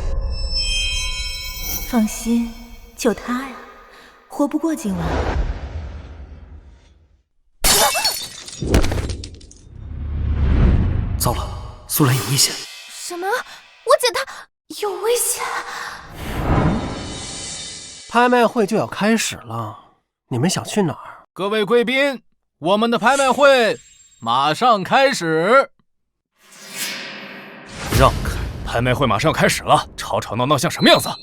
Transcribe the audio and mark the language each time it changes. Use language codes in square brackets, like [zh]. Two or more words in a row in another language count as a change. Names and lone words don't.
[zh] 放心，就他呀，活不過今晚。糟了，蘇蘭有危險！什麼？我姐她有危險？拍賣會就要開始了，你們想去哪兒？各位貴賓，我們的拍賣會馬上開始。讓開！拍賣會馬上開始了，吵吵鬧鬧像什麼樣子？